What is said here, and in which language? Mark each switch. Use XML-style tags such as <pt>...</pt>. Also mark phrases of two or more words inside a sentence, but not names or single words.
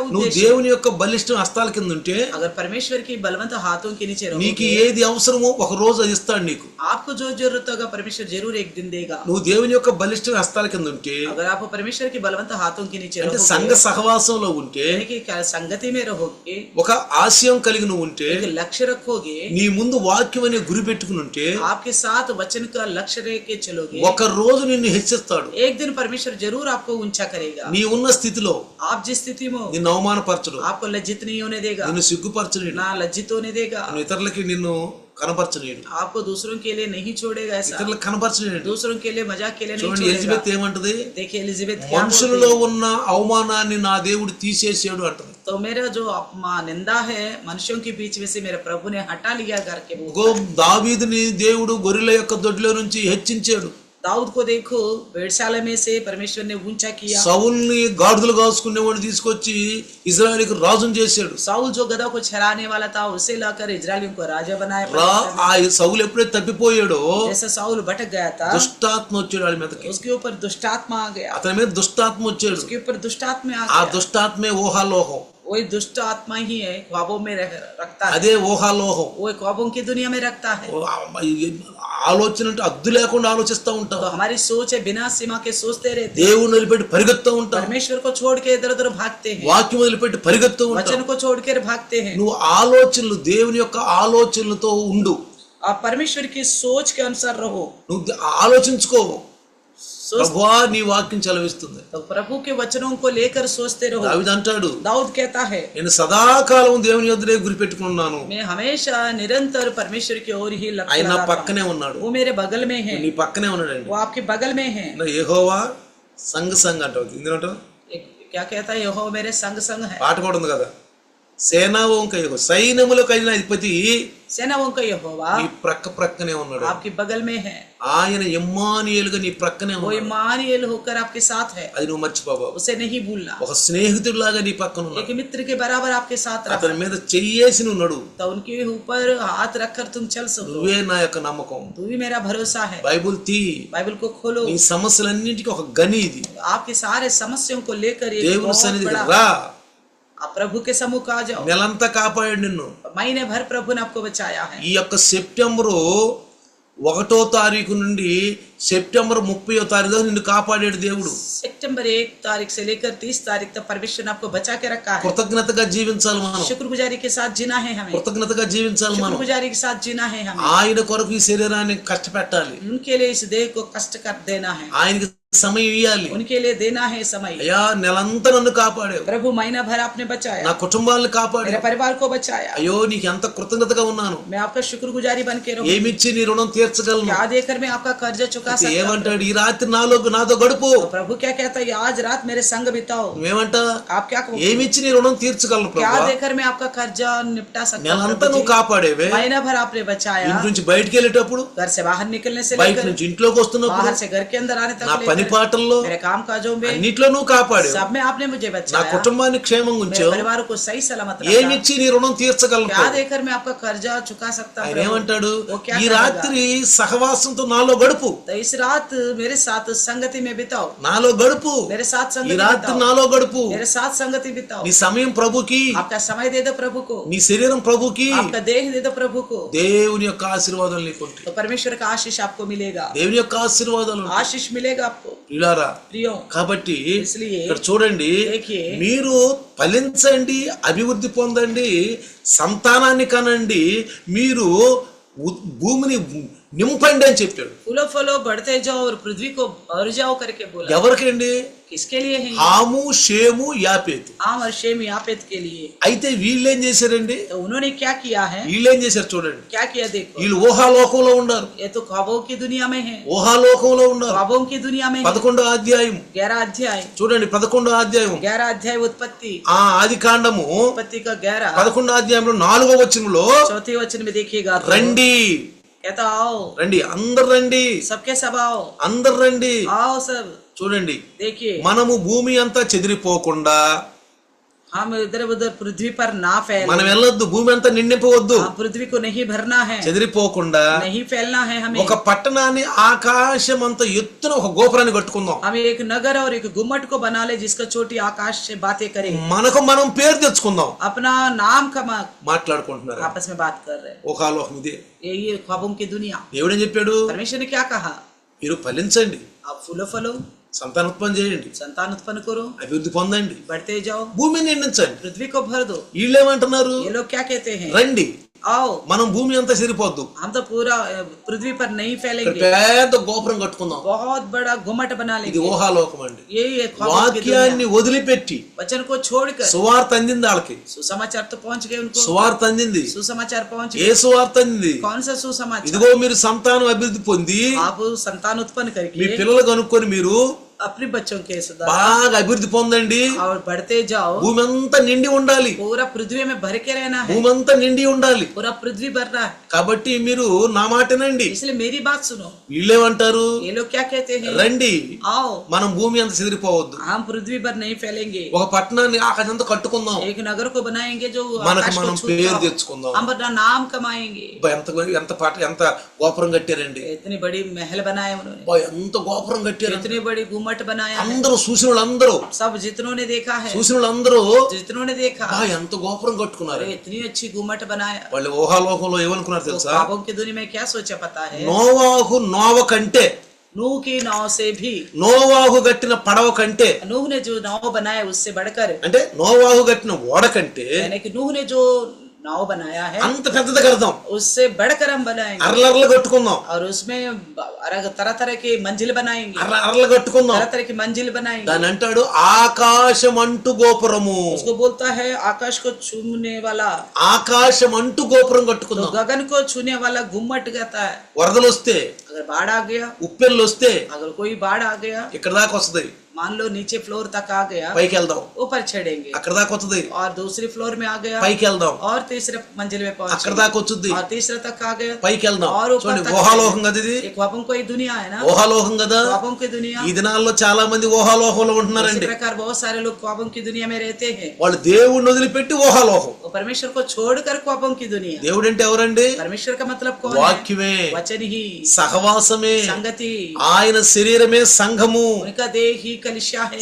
<te>నువ్వు</te> <hi>उद्देश्य है।</hi> <te>దేవుని యొక్క బలిష్ట హస్తాల కింద ఉంటే</te> <hi>अगर परमेश्वर की बलवंत हाथों के नीचे</hi> <te>నీకు</te> <hi>रहोगे,</hi> <te>ఏది అవసరమో ఒక రోజు అది ఇస్తాడు నీకు.</te> <hi>आपको जो जरूरत होगा परमेश्वर जरूर एक दिन देगा।</hi> <te>నువ్వు దేవుని యొక్క బలిష్ట హస్తాల కింద ఉంటే</te> <hi>अगर आप परमेश्वर की बलवंत हाथों के नीचे</hi> <te>అంటే</te> <hi>रहोगे,</hi> <te>సంఘ సహవాసంలో ఉంటే</te> <hi>यानी कि संगति में रहोगे,</hi> <te>ఒక ఆశయం కలిగి నువ్వు ఉంటే</te> <hi>एक लक्ष्य रखोगे,</hi> <te>నీ ముందు వాక్యం అనే గురి పెట్టుకుని ఉంటే</te> <hi>आपके साथ वचन का लक्ष्य रह के चलोगे,</hi> <te>ఒక రోజు నిన్ను హెచ్చిస్తాడు.</te> <hi>एक दिन परमेश्वर जरूर आपको ऊंचा करेगा।</hi> <te>నీ ఉన్న స్థితిలో</te> <hi>आप जिस स्थिति में हो,</hi> <te>నిన్ను అవమానపరచడు,</te> <hi>आपको लज्जित नहीं होने देगा,</hi> <te>నిన్ను సిగ్గుపరచడు,</te> <hi>ना लज्जित होने देगा,</hi> <te>ఇతరులకి నిన్ను కనపరచలేడు,</te> <hi>आपको दूसरों के लिए नहीं छोड़ेगा। ऐसा</hi> <te>ఇతరులకు కనపరచలేడు.</te> <hi>दूसरों के लिए मजाक के लिए नहीं</hi> <te>చూడండి</te> <hi>छोड़ेगा।</hi> <te>ఎలిజబెత్ ఏమంటది,</te> <hi>देखिए एलिजाबेथ क्या बोलती</hi> <te>మనుషులలో</te> <hi>है?</hi> <te>ఉన్న అవమానాన్ని నా దేవుడు తీసేసాడు అంటది.</te> <hi>तो मेरा जो अपमान निंदा है मनुष्यों के बीच में से मेरे प्रभु ने हटा लिया करके बोलता గో है।</hi> <te>దావీదుని దేవుడు గొర్రెల యొక్క దొడ్లో నుంచి హెచ్చించాడు,</te> <hi>दाऊद को देखो वेधशाला में से परमेश्वर ने ऊंचा किया।</hi> <te>సౌల్ని గాడిదలు కాసుకునేవాడు తీసుకొచ్చి ఇజ్రాయెలుకు రాజును చేశాడు.</te> <hi>साउल जो गधा को चराने वाला था उसे लाकर इजरायलियों को राजा बनाया।</hi> <te>ఆ సౌలు ఎప్పుడైతే తప్పిపోయాడో</te> <hi>जैसे साउल भटक गया था,</hi> <te>దుష్టాత్మ వచ్చాడు వాడి మీదకి,</te> <hi>उसके ऊपर दुष्टात्मा आ गया,</hi> <te>అతని మీద దుష్టాత్మ వచ్చాడు.</te> <hi>उसके ऊपर दुष्टात्मा आ</hi> <te>ఆ</te> <hi>गया।</hi> <te>దుష్టాత్మే ఊహాలోహం,</te> <hi>वही दुष्ट आत्मा ही है, ख्वाबों में रखता है,</hi> <te>అదే ఊహాలోహం.</te> <hi>वो ख्वाबों की दुनिया में रखता है।</hi> <te>ఆలోచన అంటే అద్దు లేకుండా ఆలోచిస్తూ ఉంటాం,</te> <hi>तो हमारी सोच है बिना सीमा के सोचते रहते हैं।</hi> <te>దేవుని వదిలిపెట్టి పరిగెత్తూ ఉంటాం,</te> <hi>परमेश्वर को छोड़ के इधर उधर भागते हैं,</hi> <te>వాక్యం వదిలిపెట్టి పరిగెత్తూ ఉంటాం.</te> <hi>वचन को छोड़ कर भागते हैं।</hi> <te>నువ్వు ఆలోచనలు దేవుని యొక్క ఆలోచనలతో ఉండు,</te> <hi>आप परमेश्वर की सोच के अनुसार रहो।</hi> <te>నువ్వు ఆలోచించుకో,</te> <hi>सोच</hi> <te>ప్రభువా నీ వాక్యం చలవిస్తుంది.</te> <hi>तो प्रभु के वचनों को लेकर सोचते रहो।</hi> <te>దావీదు అంటాడు,</te> <hi>दाऊद कहता है</hi> <te>నేను సదాకాలం దేవుని యొద్దనే గురి పెట్టుకున్నాను,</te> <hi>मैं हमेशा निरंतर परमेश्वर की ओर ही लक्ष्य</hi> <te>ఆయన నా</te> <hi>लगाता हूं।</hi> <te>పక్కనే ఉన్నాడు.</te> <hi>वो मेरे बगल में है,</hi> <te>నీ పక్కనే ఉన్నాడండి.</te> <hi>वो आपके बगल में है।</hi> <te>యెహోవా సంగ సంగ అంటావు, ఎందుకంటావు</te> <hi>क्या कहता है, यहोवा मेरे संग संग है।</hi> <te>పాట కూడా ఉంది కదా, సేనావంక యెహోవా సైన్యములకు అయిన అధిపతి</te> <hi>सेनाओं का यहोवा</hi> <te>నీ ప్రక్కనే ఉన్నాడు.</te> <hi>आपके बगल में है,</hi> <te>ఆయన ఇమ్మానుయేలుగా నీ ప్రక్కనే</te> <hi>वो</hi> <te>ఉన్నాడు.</te> <hi>इम्मानुएल होकर आपके साथ है,</hi> <te>అది నువ్వు మర్చిపోబావు.</te> <hi>उसे नहीं भूलना।</hi> <te>ఒక స్నేహితుడిలాగా నీ పక్కన ఉన్నాడు,</te> <hi>एक मित्र के बराबर आपके साथ रहा,</hi> <te>అతని మీద చెయ్యేసి నువ్వు నడు.</te> <hi>तो उनके ऊपर हाथ रखकर तुम चल सको।</hi> <te>నువ్వే నా యొక్క నమ్మకం.</te> <hi>तू ही मेरा भरोसा है।</hi> <te>బైబుల్ తీ,</te> <hi>बाइबल को खोलो,</hi> <te>నీ సమస్యలన్నింటికి ఒక గని ఇది.</te> <hi>आपके सारे समस्याओं को लेकर एक</hi> <te>దేవుని</te> <hi>बहुत</hi> <te>సన్నిధికి</te> <hi>बड़ा</hi> <te>రా,</te> <hi>आप प्रभु के सम्मुख आ जाओ।</hi> <te>నెలంతా కాపాడాడు నిన్ను.</te> <hi>महीने भर प्रभु ने आपको बचाया है।</hi> <te>ఈ యొక్క సెప్టెంబరు 1వ తారీఖు నుండి సెప్టెంబర్ 30వ తారీఖు దాకా నిన్ను కాపాడాడు దేవుడు.</te> <hi>सितंबर 1 तारीख से लेकर 30 तारीख तक परमेश्वर ने आपको बचा के रखा है।</hi> <te>కృతజ్ఞతగా జీవించాలి మనం,</te> <hi>शुक्रगुजारी के साथ जीना है हमें,</hi> <te>కృతజ్ఞతగా జీవించాలి మనం.</te> <hi>शुक्रगुजारी के साथ जीना है हमें।</hi> <te>ఆయన కొరకు ఈ శరీరాన్ని కష్టపెట్టాలి,</te> <hi>उनके लिए इस देह को कष्ट कर देना है,</hi> <te>ఆయనకి సమయం ఇవ్వాలి.</te> <hi>उनके लिए देना है समय।</hi> <te>అయ్యా నెలంతా నన్ను కాపాడావు,</te> <hi>प्रभु महीना भर आपने बचाया,</hi> <te>నా కుటుంబాలను</te> <hi>मेरे</hi> <te>కాపాడావు.</te> <hi>परिवार को बचाया।</hi> <te>అయ్యో నీకు ఎంత కృతజ్ఞతగా ఉన్నాను.</te> <hi>मैं आपका शुक्रगुजारी बन के रहूं।</hi> <te>ఏమిచ్చి నీ రుణం తీర్చగలను.</te> <hi>क्या देकर मैं आपका कर्जा चुका सकता हूं?</hi> <te>ఏమంటాడు, ఈ రాత్రి నాతో గడుపు.</te> <hi>तो प्रभु क्या कहता है, आज रात मेरे संग बिताओ।</hi> <te>నువ్వేమంట,</te> <hi>आप क्या कहोगे?</hi> <te>ఏమిచ్చి నీ రుణం తీర్చగలను</te> <hi>क्या</hi> <te>ప్రభు.</te> <hi>देकर मैं आपका कर्जा निपटा सकता हूं?</hi> <te>నెలంతా</te> <hi>प्रभु</hi> <te>నువ్వు</te> <hi>जी,</hi> <te>కాపాడేవే.</te> <hi>महीना भर आपने बचाया,</hi> <te>ఇంటి నుంచి బయటికి వెళ్ళేటప్పుడు,</te> <hi>घर से बाहर निकलने से</hi> <te>బయట</te> <hi>लेकर</hi> <te>నుంచి ఇంట్లోకి వస్తున్నప్పుడు,</te> <hi>बाहर से घर के अंदर आने</hi> <te>నా</te> <hi>तक</hi> <te>పని</te> <hi>लेकर</hi> <te>పాటల్లో</te> <hi>मेरे काम काजों में</hi> <te>అన్నిట్లో నువ్వు కాపాడావు.</te> <hi>सब में आपने मुझे</hi> <te>నా</te> <hi>बचाया,</hi> <te>కుటుంబాన్ని క్షేమంగా</te> <hi>मेरे</hi> <te>ఉంచావు.</te> <hi>परिवार को सही सलामत रखा।</hi> <te>ఏమిచ్చి నీ రుణం తీర్చగలను</te> <hi>क्या</hi> <te>ప్రభు.</te> <hi>देकर मैं आपका कर्जा चुका सकता हूं?</hi> <te>ఆయన</te> <hi>प्रभु?</hi> <te>ఏమంటాడు,</te> <hi>वो क्या</hi> <te>ఈ</te> <hi>कहेगा?</hi> <te>రాత్రి సహవాసంతో నాలో గడుపు,</te> <hi>तो इस रात मेरे साथ संगति में बिताओ,</hi> <te>నాలో గడుపు.</te> <hi>मेरे साथ</hi> <te>ఈ</te> <hi>संगति</hi> <te>రాత్రి</te> <hi>बिताओ,</hi> <te>నాలో గడుపు.</te> <hi>मेरे साथ संगति बिताओ।</hi> <te>నీ సమయం ప్రభుకి,</te> <hi>आपका समय दे दो प्रभु को,</hi> <te>నీ శరీరం ప్రభుకి.</te> <hi>आपका देह दे दो प्रभु को,</hi> <te>దేవుని యొక్క ఆశీర్వాదాలు నీకుంటాయి.</te> <hi>तो परमेश्वर का आशीष आपको मिलेगा,</hi> <te>దేవుని యొక్క ఆశీర్వాదాలు ఉంటాయి.</te> <hi>आशीष मिलेगा आपको</hi> <te>ప్రియులారా,</te> <hi>प्रियो।</hi> <te>కాబట్టి</te> <hi>इसलिए</hi> <te>ఇక్కడ చూడండి,</te> <hi>देखिए,</hi> <te>మీరు ఫలించండి, అభివృద్ధి పొందండి, సంతానాన్ని కనండి, మీరు భూమిని నింపండి అని చెప్పాడు.</te> <hi>फूलो फलो बढ़ते जाओ और पृथ्वी को भर जाओ करके बोला।</hi> <te>ఎవరికండి?</te> <hi>किसके लिए है?</hi> <te>హాము, షేము, యాపేతు.</te> <hi>आम और शेम यापेत के लिए।</hi> <te>అయితే వీళ్ళేం చేశారండి?</te> <hi>तो उन्होंने क्या किया है?</hi> <te>వీళ్ళేం చేశారు చూడండి.</te> <hi>क्या किया देखो,</hi> <te>వీళ్ళు ఊహాలోకంలో ఉన్నారు,</te> <hi>ये तो ख्वाबों की दुनिया में है,</hi> <te>ఊహాలోకంలో ఉన్నారు.</te> <hi>ख्वाबों की दुनिया में है।</hi> <te>11వ అధ్యాయం</te> <hi>11 अध्याय,</hi> <te>చూడండి, 11వ అధ్యాయం</te> <hi>11 अध्याय उत्पत्ति,</hi> <te>ఆ ఆది కాండము</te> <hi>उत्पत्ति का 11</hi> <te>11వ అధ్యాయంలో 4వ వచనంలో</te> <hi>चौथे वचन में देखिएगा, तो</hi> <te>రండి,</te> <hi>कहता आओ</hi> <te>రండి, అందరు రండి,</te> <hi>सबके सब आओ,</hi> <te>అందరు రండి.</te> <hi>आओ सब।</hi> <te>చూడండి,</te> <hi>देखिए,</hi> <te>మనము భూమి అంతా చెదిరిపోకుండా</te> <hi>हम इधर उधर पृथ्वी पर ना फैले,</hi> <te>మనం వెళ్ళొద్దు, భూమి అంతా నిండిపోవద్దు,</te> <hi>हाँ, पृथ्वी को नहीं भरना है,</hi> <te>చెదిరిపోకుండా</te> <hi>नहीं फैलना है हमें।</hi> <te>ఒక పట్టణాన్ని ఆకాశం అంత ఎత్తున ఒక గోపురాన్ని కట్టుకుందాం.</te> <hi>हमें एक नगर और एक गुम्मट को बना ले जिसका चोटी आकाश से बातें करे,</hi> <te>మనకు మనం పేరు తెచ్చుకుందాం.</te> <hi>अपना नाम का</hi> <te>మాట్లాడుకుంటున్నారు</te> <hi>आपस में बात कर रहे हैं।</hi> <te>ఊహాలోకం ఇదే.</te> <hi>ये ख्वाबों की दुनिया।</hi> <te>దేవుడు ఏం చెప్పాడు?</te> <hi>परमेश्वर ने क्या कहा?</hi> <te>మీరు ఫలించండి,</te> <hi>आप फूलो फलो,</hi> <te>సంతానోత్పత్తి చేయండి,</te> <hi>संतान उत्पन्न करो,</hi> <te>అభివృద్ధి పొందండి,</te> <hi>बढ़ते जाओ,</hi> <te>భూమిని నిండించండి.</te> <hi>पृथ्वी को भर दो।</hi> <te>వీళ్ళేమంటున్నారు?</te> <hi>ये लोग क्या कहते हैं?</hi> <te>రండి,</te> <hi>आओ,</hi> <te>మనం భూమి అంతా సరిపోద్దు,</te> <hi>हम तो पूरा पृथ्वी पर नहीं</hi> <te>ఇక్కడ</te> <hi>फैलेंगे,</hi> <te>పెద్ద గోపురం కట్టుకుందాం.</te> <hi>बहुत बड़ा गुम्मट बना</hi> <te>ఇది</te> <hi>लेंगे।</hi> <te>ఊహాలోకం అండి.</te> <hi>यही है ख्वाबों की दुनिया।</hi> <te>వాక్యాన్ని వదిలిపెట్టి</te> <hi>वचन को छोड़कर</hi> <te>సువార్త అందింది వాళ్ళకి.</te> <hi>सुसमाचार तो पहुंच गए उनको,</hi> <te>సువార్త అందింది.</te> <hi>सुसमाचार पहुंच</hi> <te>ఏ</te> <hi>गए।</hi> <te>సువార్త అందింది?</te> <hi>कौन सा सुसमाचार?</hi> <te>ఇదిగో మీరు సంతానం అభివృద్ధి పొంది</te> <hi>आप संतान उत्पन्न</hi> <te>మీ</te> <hi>करके</hi> <te>పిల్లలు కనుక్కొని మీరు</te> <hi>अपने बच्चों के सुधार</hi> <te>బాగా అభివృద్ధి పొందండి.</te> <hi>और बढ़ते जाओ,</hi> <te>భూమి అంతా నిండి ఉండాలి,</te> <hi>पूरा पृथ्वी में भर के रहना है,</hi> <te>భూమి అంతా నిండి ఉండాలి.</te> <hi>पूरा पृथ्वी भरना है।</hi> <te>కాబట్టి మీరు నా మాటనండి.</te> <hi>इसलिए मेरी बात सुनो।</hi> <te>వీళ్ళేమంటారు?</te> <hi>ये लोग क्या कहते हैं?</hi> <te>రండి,</te> <hi>आओ,</hi> <te>మనం భూమి అంత చెదిరిపోవద్దు,</te> <hi>हम पृथ्वी पर नहीं फैलेंगे,</hi> <te>ఒక పట్టణాన్ని ఆకాశంతో కట్టుకుందాం,</te> <hi>एक नगर को बनाएंगे जो</hi> <te>మనకు</te> <hi>आकाश को</hi> <te>మనం</te> <hi>छूता</hi> <te>పేరు</te> <hi>हो।</hi> <te>తెచ్చుకుందాం.</te> <hi>हम अपना नाम कमाएंगे।</hi> <te>అబ్బా, ఎంత గోపురం కట్టారండి,</te> <hi>इतनी बड़ी महल बनाए उन्होंने,</hi> <te>అబ్బా, ఎంత గోపురం కట్టారు.</te> <hi>इतनी बड़ी गुम्मट बनाया है।</hi> <te>అందరూ చూసిన వాళ్ళందరూ</te> <hi>सब जितनों ने देखा है,</hi> <te>చూసిన వాళ్ళందరూ</te> <hi>जितनों ने देखा,</hi> <te>అబ్బా, ఎంత గోపురం కట్టుకున్నారు.</te> <hi>अरे इतनी अच्छी गुम्मट बनाया।</hi> <te>వాళ్ళు ఊహాలోకంలో ఏమనుకున్నారు</te> <hi>तो</hi> <te>తెలుసా?</te> <hi>ख्वाबों की दुनिया में क्या सोचा पता है?</hi> <te>నోవాహు కంటే,</te> <hi>नूह की नाव से भी,</hi> <te>నోవాహు కట్టిన పడవ కంటే,</te> <hi>नूह ने जो नाव बनाया उससे बढ़कर,</hi> <te>అంటే నోవాహు కట్టిన ఓడ కంటే</te> <hi>यानी कि नूह ने जो नाव बनाया है</hi> <te>అంత పెద్దది కడదాం,</te> <hi>उससे बढ़कर हम बनाएंगे,</hi> <te>అరలర్లు కట్టుకుందాం,</te> <hi>और उसमें तरह तरह की मंजिल बनाएंगे,</hi> <te>అరలు కట్టుకుందాం.</te> <hi>तरह तरह की मंजिल बनाएंगे।</hi> <te>దాని అంటాడు ఆకాశం అంటు గోపురము.</te> <hi>उसको बोलता है आकाश को छूने वाला,</hi> <te>ఆకాశం అంటు గోపురం</te> <hi>तो</hi> <te>కట్టుకుందాం.</te> <hi>गगन को छूने वाला गुम्मट कहता है।</hi> <te>వరదలు వస్తే,</te> <hi>अगर बाढ़ आ गया,</hi> <te>ఉప్పెళ్ళు వస్తే</te> <hi>अगर कोई बाढ़ आ गया,</hi> <te>ఇక్కడ దాకా వస్తుంది,</te> <hi>मान लो नीचे फ्लोर तक आ गया,</hi> <te>పైకి వెళ్దాం,</te> <hi>ऊपर चढ़ेंगे,</hi> <te>అక్కడ दाకా వస్తుంది,</te> <hi>और दूसरी फ्लोर में आ गया,</hi> <te>పైకి వెళ్దాం,</te> <hi>और तीसरे मंजिल में</hi> <te>అక్కడ</te> <hi>पहुंचे,</hi> <te>దాకా వచ్చుద్ది,</te> <hi>और तीसरे तक आ गया,</hi> <te>పైకి వెళ్దాం.</te> <hi>और ऊपर</hi> <te>చూడండి,</te> <hi>तक</hi> <te>ఊహాలోకం కదా ఇది,</te> <hi>एक ख्वाबों की दुनिया है ना,</hi> <te>ఊహాలోకం కదా.</te> <hi>ख्वाबों की दुनिया।</hi> <te>ఈ దినాల్లో చాలా మంది ఊహాలోకంలో</te> <hi>इसी</hi> <te>ఉంటున్నారండి.</te> <hi>प्रकार बहुत सारे लोग ख्वाबों की दुनिया में रहते हैं,</hi> <te>వాళ్ళు దేవుణ్ణి వదిలిపెట్టి ఊహాలోకం.</te> <hi>वो परमेश्वर को छोड़कर ख्वाबों की दुनिया।</hi> <te>దేవుడు అంటే ఎవరండి?</te> <hi>परमेश्वर का मतलब कौन है?</hi> <te>వాక్యమే,</te> <hi>वचन ही,</hi> <te>సహవాసమే,</te> <hi>संगति,</hi> <te>ఆయన శరీరమే సంఘము.</te> <hi>उनका देह ही कलिशा है,</hi>